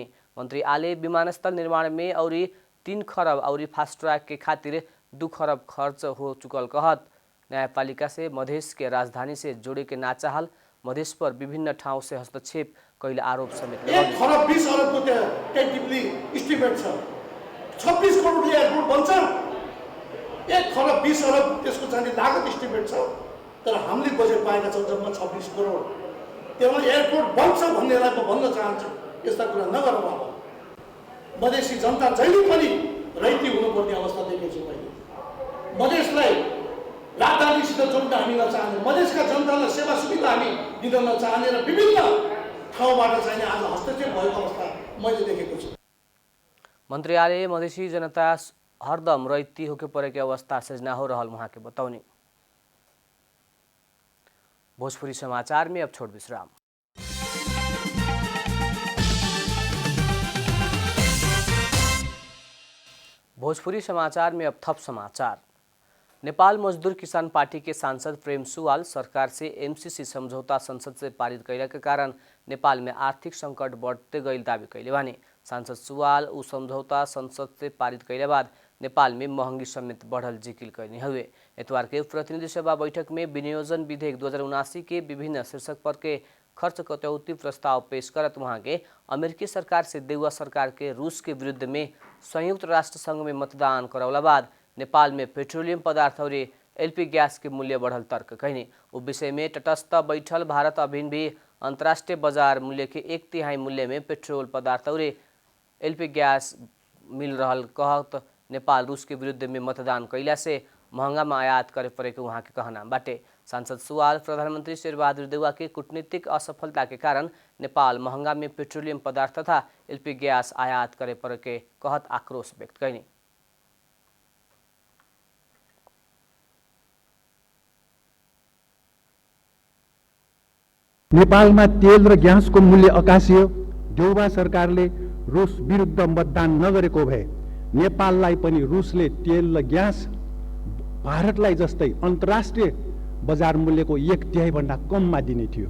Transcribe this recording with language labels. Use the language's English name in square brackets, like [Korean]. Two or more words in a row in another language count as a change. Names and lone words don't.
[Bhojpuri] मंत्री आले विमानस्थल निर्माण में और 3 खरब और फास्ट ट्रैक के खातिर 2 खरब खर्च हो चुकल कहत न्यायपालिका से मधेश के राजधानी से जोड़े के ना चाहल मधेश पर विभिन्न ठाउँ से हस्तक्षेप कैले आरोप समेत [Nepali] 1 खरब 20 अरब को [English] tentatively estimate [Nepali] छ। 26 करोडले एयरपोर्ट बन्छ, 1 खरब 20 अरब त्यसको चाहिँ लागत इस्टिमेट छ, तर हामीले बजेट पाएका छौँ जम्मा 26 करोड। त्यसमा एयरपोर्ट बन्छ भन्नेलाई म भन्न चाहन्छु, यस्ता कुरा नगरौँ। अब मधेसी जनता जहिले पनि रैती हुनुपर्ने अवस्था देखेछु मैले। मधेसलाई राजधानीसित जोड्न हामी नचाहने, मधेसका जनतालाई सेवा सुविधा हामी दिन नचाहने र विभिन्न ठाउँबाट चाहिँ आज हस्तक्षेप भएको अवस्था मैले देखेको छु। [Bhojpuri] मंत्री आले मधेसी जनता हरदम रैती होके परे के अवस्था सृजना हो रहल वहाँ के बताउने। भोजपुरी समाचार में अब छोड़ विश्राम। भोजपुरी समाचार में अब थप समाचार। नेपाल मजदूर किसान पार्टी के सांसद प्रेम सुवाल सरकार से एमसीसी समझौता संसद से पारित कैला के कारण नेपाल में आर्थिक संकट बढ़ते गई दावी कैले बानी। सांसद सुवाल उ समझौता संसद से पारित कैले बाद नेपाल में महंगी समेत बढ़ल जिकिर करने हुए। इतवार के प्रतिनिधि सभा बैठक में विनियोजन विधेयक 2079 के विभिन्न शीर्षक पर के खर्च कटौती प्रस्ताव पेश करत वहाँ के अमेरिकी सरकार से देउवा सरकार के रूस के विरुद्ध में संयुक्त राष्ट्र संघ में मतदान करौला बाद नेपाल में पेट्रोलियम पदार्थ और एलपी गैस के मूल्य बढ़ल तर्क कहने। उस विषय में तटस्थ बैठल भारत अभी भी अंतर्राष्ट्रीय बाजार मूल्य के 1/3 मूल्य में पेट्रोल पदार्थ और एलपी गैस मिल रहल कहत नेपाल रूस के विरुद्ध में मतदान कैला से महंगा में आयात करे पड़ेको वहाँ के कहना बाटे। सांसद सुवाल प्रधानमंत्री शेरबहादुर देउवा के कूटनीतिक असफलता के कारण नेपाल महंगा में पेट्रोलियम पदार्थ तथा एलपी गैस आयात करे पड़े के कहत आक्रोश व्यक्त कैनी। [Nepali] नेपालमा तेल र ग्यासको मूल्य आकाशियो। देउवा सरकारले रुस विरुद्ध मतदान नगरेको भए नेपाललाई पनि रुसले तेल र ग्यास भारतलाई जस्तै अन्तर्राष्ट्रिय बजार मूल्यको 1/3 भन्दा कममा दिने थियो।